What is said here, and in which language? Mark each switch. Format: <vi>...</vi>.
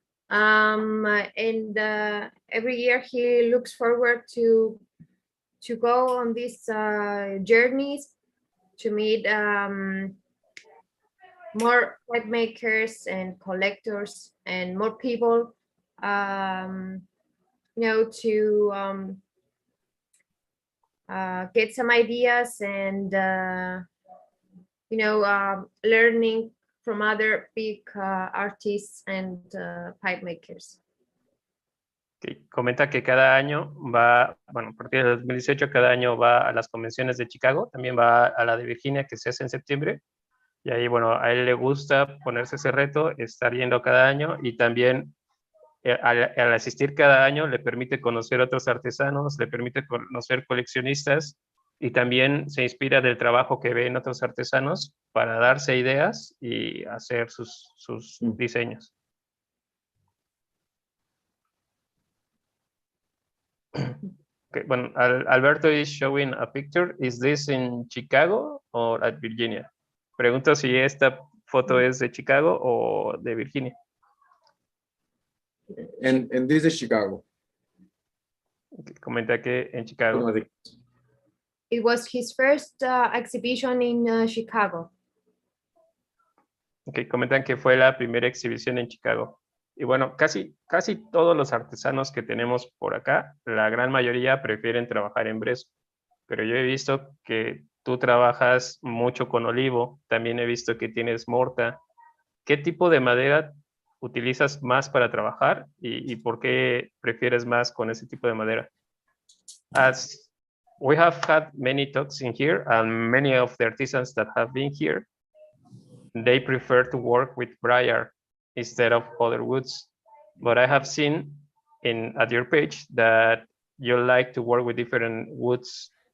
<en>And every year he looks forward to go on these journeys to meet more pipe makers and collectors and more people, you know, to get some ideas and you know, learning from other big artists and pipe makers. Okay.</en> <es>Comenta que cada año va, bueno, a partir del 2018, cada año va a las convenciones de Chicago, también va a la de Virginia, que se hace en septiembre, y ahí, bueno, a él le gusta ponerse ese reto, estar yendo cada año, y también al asistir cada año le permite conocer otros artesanos, le permite conocer coleccionistas, y también se inspira del trabajo que ve en otros artesanos para darse ideas y hacer sus diseños.</es> <en>Okay, bueno, Alberto is showing a picture. Is this in Chicago or at Virginia?</en> <es>Pregunto si esta foto es de Chicago o de Virginia.</es> <en>And this is Chicago.</en> <es>Okay, comenta que en Chicago.</es> <en>It was his first exhibition in Chicago.</en> <es>Okay, comentan que fue la primera exhibición en Chicago. Y bueno, casi todos los artesanos que tenemos por acá, la gran mayoría prefieren trabajar en brezo. Pero yo he visto que tú trabajas mucho con olivo, también he visto que tienes morta. ¿Qué tipo de madera utilizas más para trabajar y por qué prefieres más con ese tipo de madera.</es> <en>As we have had many talks in here, and many of the artisans that have been here, they prefer to work with briar instead of other woods. But I have seen at your page that you like to work with different woods.</en>